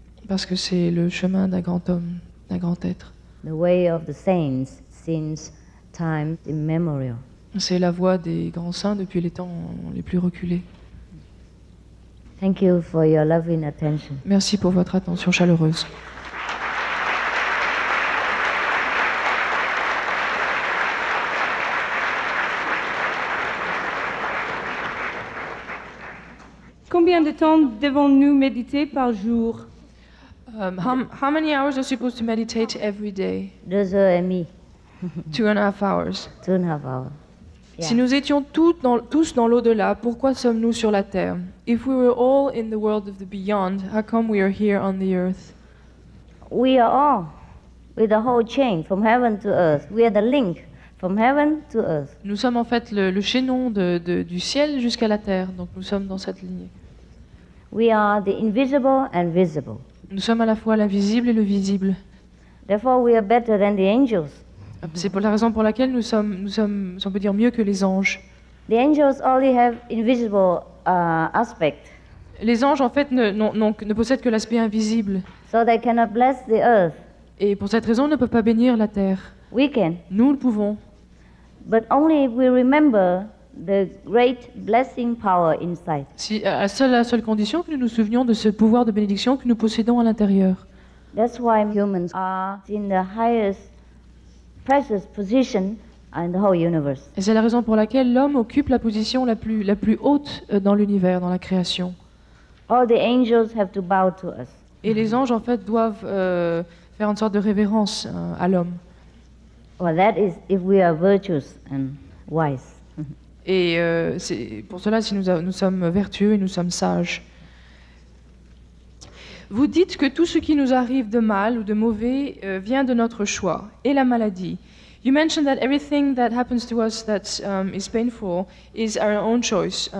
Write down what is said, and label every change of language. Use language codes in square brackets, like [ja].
[fr] Parce que c'est le chemin d'un grand homme, d'un grand être. [en] the way of the saints since time immemorial. [fr] C'est la voie des grands saints depuis les temps les plus reculés. [en] Thank you for your loving attention. [fr] Merci pour votre attention chaleureuse. Combien de temps devons-nous méditer par jour? [en] How many hours are you supposed to meditate every day? [fr] 2h30, [en] 2.5 hours. 2.5 hours. [fr] Si nous étions tous dans l'au-delà, pourquoi sommes-nous sur la terre? [en] If we were all in the world of the beyond, how come we are here on the earth? We are all with the whole chain from heaven to earth. We are the link from heaven to earth. [fr] Nous sommes en fait le chaînon du ciel jusqu'à la terre, donc nous sommes dans cette lignée. [en] We are the invisible and visible. [fr] Nous sommes à la fois l'invisible et le visible. [en] Therefore, we are better than the angels. [fr] C'est pour la raison pour laquelle nous sommes, si on peut dire, mieux que les anges. [en] The angels only have invisible aspect, [fr] Les anges, en fait, ne possèdent que l'aspect invisible. [en] so they cannot bless the earth. [fr] Et pour cette raison, ils ne peuvent pas bénir la terre. [en] We can, [fr] Nous le pouvons. [en] but only if we remember the great blessing power inside. [fr] À la seule condition que nous nous souvenions de ce pouvoir de bénédiction que nous possédons à l'intérieur. [en] That's why humans are in the highest precious position in the whole universe. [fr] Et c'est la raison pour laquelle l'homme occupe la position la plus haute dans l'univers, dans la création. [en] All the angels have to bow to us. [fr] Et les anges, en fait, doivent faire une sorte de révérence à l'homme. [en] Well, that is if we are virtuous and wise. [fr] Et c'est pour cela, si nous sommes vertueux et nous sommes sages. Vous dites que tout ce qui nous arrive de mal ou de mauvais vient de notre choix, et la maladie. [en] You mentioned that everything that happens to us that is painful is our own choice.